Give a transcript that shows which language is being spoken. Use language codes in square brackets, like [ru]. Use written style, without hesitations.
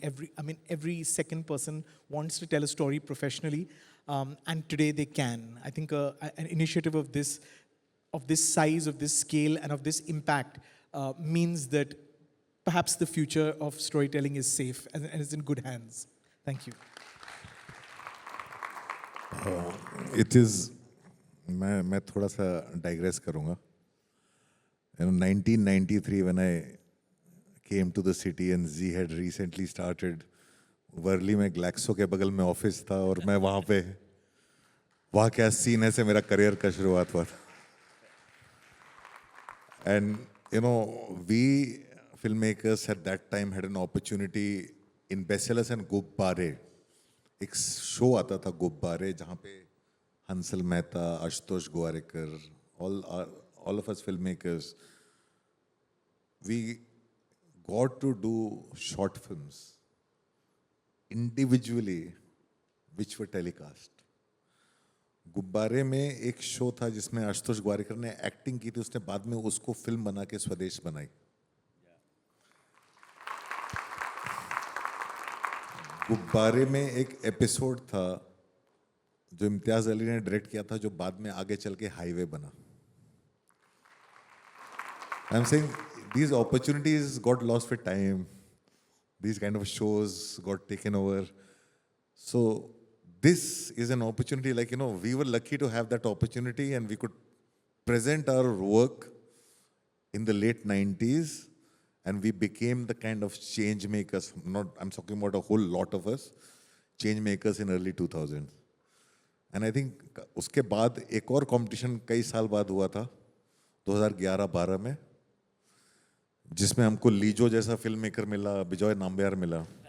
[en] Every second person wants to tell a story professionally, and today they can. I think an initiative of this size, of this scale, and of this impact means that perhaps the future of storytelling is safe and is in good hands. Thank you. It is, [hi] मैं थोड़ा सा digress करूँगा. [en] 1993 when I came to the city and Z had recently started, [hi] Worli में Glaxo के बगल में office था और मैं वहाँ पे, वहाँ क्या सीन है से मेरा करियर का शुरुआत हुआ था. [en] And we filmmakers at that time had an opportunity in Bestsellers and Gubbare. [hi] एक शो आता था गुब्बारे जहाँ पे [en] Hansal Mehta, Ashutosh Gowariker, all of us filmmakers, we got to do short films individually which were telecast. [hi] गुब्बारे में एक शो था जिसमें आशुतोष गोवारिकर ने एक्टिंग की थी, उसने बाद में उसको फिल्म बना के स्वदेश बनाई. गुब्बारे में एक एपिसोड था जो इम्तियाज अली ने डायरेक्ट किया था, जो बाद में आगे चल के हाईवे बना. [en] I am saying these opportunities got lost with time. These kind of shows got taken over. So this is an opportunity, like, we were lucky to have that opportunity and we could present our work in the late 90s and we became the kind of change makers. I'm talking about a whole lot of us, change makers in early 2000s. And I think [hi] उसके बाद एक और competition कई साल बाद हुआ था 2011-12 में, जिसमें हमको लीजो जैसा फिल्म मेकर मिला, बिजॉय नाम्बियार मिला.